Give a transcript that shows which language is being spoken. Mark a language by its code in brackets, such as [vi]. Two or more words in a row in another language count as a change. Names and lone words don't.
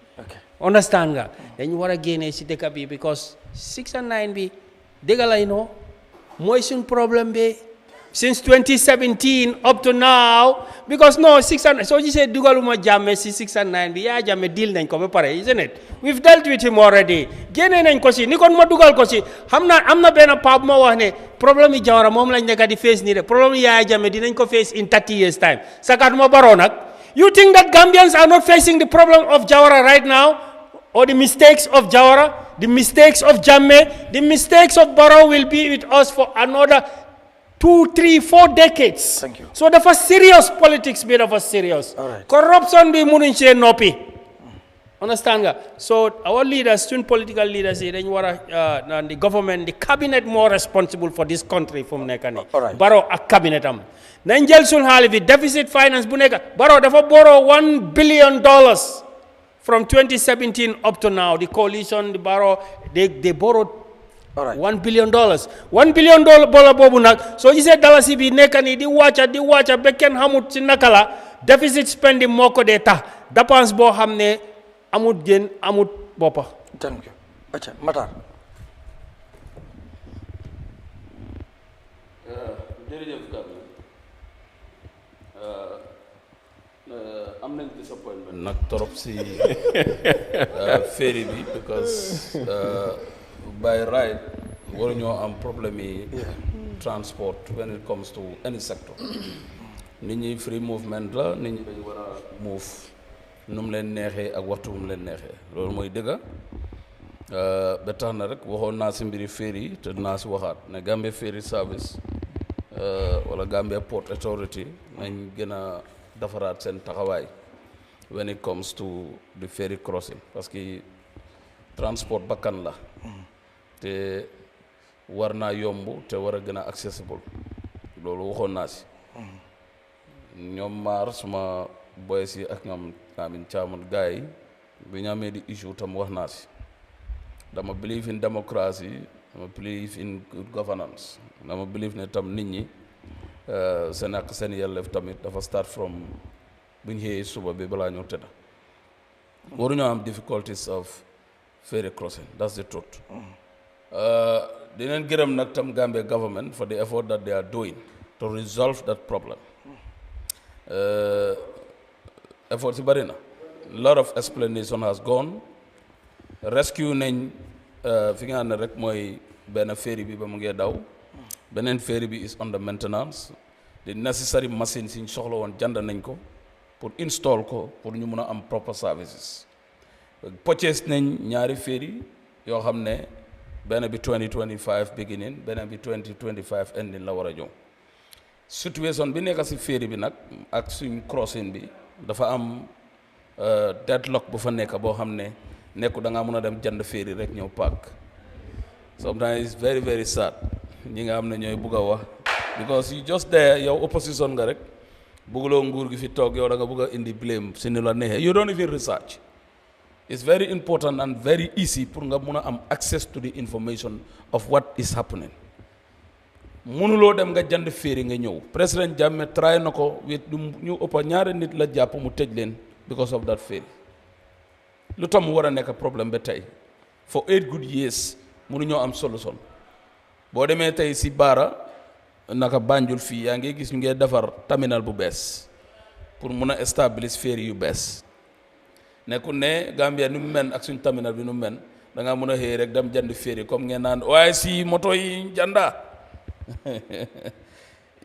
[wo] Understand nga dañu war a génnee si dëkk bi because 6 and 9 bi dëgg la noo mooy suñ problème bi [en] since 2017 up to now because no 6 and [wo] soo gisee dugaluma Jammeh si 6 and 9 bi Yahya Jammeh deal nañ ko ba pare [en] isn't it we've dealt with him already [wo] génne nañ ko si ni kon ma dugal ko si xam naa am na benn paa bu ma wax ne problème yi Jawara moom lañ nekk di face nii de problème yi Yahya Jammeh dinañ ko face [en] in 30 years time [wo] sakaatuma Barrow nag [en] you think that Gambians are not facing the problem of Jawara right now or the mistakes of Jawara the mistakes of Jammeh the mistakes of Barrow will be with us for another 2, 3, 4 decades. Thank you. [wo] So dafa serious politics bi dafa serious. [en] All right. [wo] Corruption bi munuñ see noppi. Understand nga? [en] So our leaders, student political leaders, [wo] dañ war a [en] the government, the cabinet more responsible for this country fu mu nekk nii. All right. [wo] Barrow ak cabinet am. Nañ jël suñ xaalis bi [en] deficit finance [wo] bu nekk Barrow dafa [en] borrow $1 billion from 2017 up to now. The coalition, the Barrow, they borrowed $1 billion. [wo] $1 billion boobu nag soo gisee dalasi bi nekk nii di wàcca ba kenn xamut ci naka la [en] deficit spending [wo] moo ko dee tax dépense boo xam ne amut génn amut boppa. [en] Thank you. Acha Matar. [wo] jërëjëf Gambie am nañ disappointment nag trop si ferry bi [en] because by right [wo] waruñoo am problème yi transport [en] when it comes to any sector [wo] nit ñi [en] free movement [wo] la nit ñi dañ war a move nu mu leen neexee ak waxtu mu leen neexee loolu mooy dëgga ba tax na rek waxoon naa si mbiri ferry te naa si waxaat ne Gambia Ferry Service wala Gambia Port Authority nañ gën a defaraat seen taxawaay [en] when it comes to the ferry crossing [fr] parce que [wo] transport bakkan la te war naa yomb te war a gën a accessible loolu waxoon naa si ñoom MARR suma boys yi ak ñoom amin caaman gars yi bi ñu amee di issue tam wax naa si dama [en] believe in democracy [wo] dama [en] believe in good governance [wo] dama believe ne tam nit ñi seen ak seen yelleef tamit dafa [en] start from [wo] bu ñu xëyee suba bi balaa ñoo tëdda waruñoo am [en] difficulties of ferry crossing that's the truth [wo] dineen gërëm nag tam Gambia government [en] for the effort that they are doing to resolve that problem [wo] effort si bari na [en] a lot of explanation has gone rescue [wo] nañ fi nga xam ne rek mooy benn ferry bi ba mu ngee daw beneen ferry bi [en] is under maintenance the necessary machines [wo] yi ñu soxla woon jënd nañ ko pour install ko pour ñu mun a am [en] proper services purchase [wo] nañ ñaari ferry yoo xam ne benn bi 2025 beginning beneen bi 2025 ending la war a ñëw situation bi nekk si ferry bi nag ak suñ crossing bi dafa am deadlock bu fa nekk boo xam ne nekku da ngaa mun a dem jënd ferry rek ñëw park [en] sometimes it's very very sad [wo] ñi nga xam ne ñooy bugg a wax [en] because you just there [wo] yow opposition nga rek bugguloo nguur gi fi toog yow da nga bugg a indi blame si ni la neexee [en] you don't even research. It's very important and very easy [wo] pour nga mun a am [en] access to the information of what is happening [wo] mënuloo dem nga jënd ferry nga ñëw [en] président Jammeh [wo] try na ko with ñu ëpp ñaari nit la jàpp mu tëj leen because of that ferry lu tax mu war a nekk problème ba tey [en] for 8 good years [wo] mënuñoo am solution boo demee tey si Baara naka Banjul fii yaa ngi gis ñu ngi defar terminal bu bees pour mun a establish ferry yu bees nekkul ne Gambia nu mu mel ak suñ terminal bi nu mu mel da ngaa mën a xëy rek dem jënd ferry comme ngeen naan waaye si moto yi janda